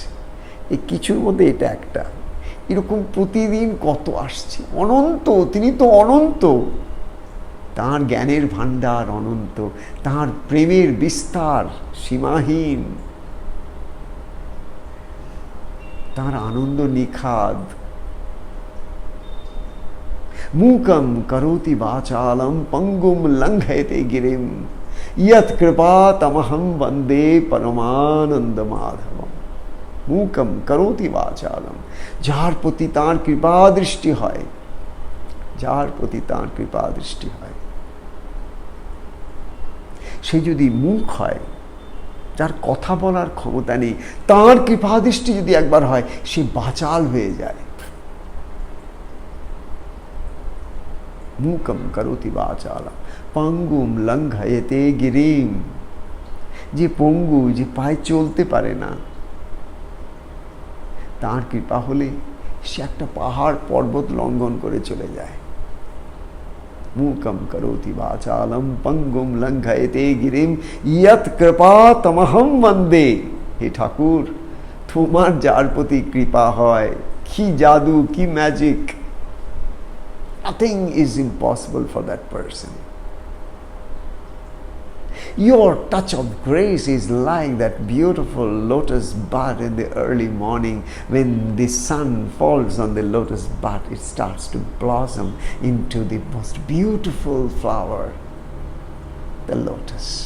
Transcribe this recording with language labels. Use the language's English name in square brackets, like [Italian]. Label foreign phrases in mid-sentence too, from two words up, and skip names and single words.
[Bangla] এই কিছুর মধ্যে এটা একটা। এরকম প্রতিদিন কত আসছে। অনন্ত, তিনি তো অনন্ত। তাঁর জ্ঞানের ভাণ্ডার অনন্ত, তাঁর প্রেমের বিস্তার সীমাহীন, তাঁর আনন্দ নিখাদ। [Sanskrit] मूकं करोति वाचालं पंगुम लंघयते गिरिम यत् कृपातमहं वंदे परमानंद माधवम। मूकं करोति वाचालं, [Bangla] যার প্রতি তাঁর কৃপা দৃষ্টি হয়, যার প্রতি তাঁর কৃপা দৃষ্টি হয়, সে যদি মুখ হয়, যার কথা বলার ক্ষমতা নেই, তাঁর কৃপা দৃষ্টি যদি একবার হয়, সে বাচাল হয়ে যায়। [Sanskrit] मूकम करोति वाचालम पंगुम लंघयते गिरिम। [Bangla] যে পঙ্গু, যে পায়ে চলতে পারে না, তার কৃপা হলে সে একটা পাহাড় পর্বত লঙ্ঘন করে চলে যায়। [Sanskrit] मूकम करोति वाचालम पंगुम लंघयते गिरिम यत् कृपातमहं वंदे। [Bangla] হে ঠাকুর, তোমার যার প্রতি কৃপা হয়, কি জাদু, কি ম্যাজিক! [English] Nothing is impossible for that person. Your touch of grace is like that beautiful lotus bud in the early morning. When the sun falls on the lotus bud, it starts to blossom into the most beautiful flower, the lotus.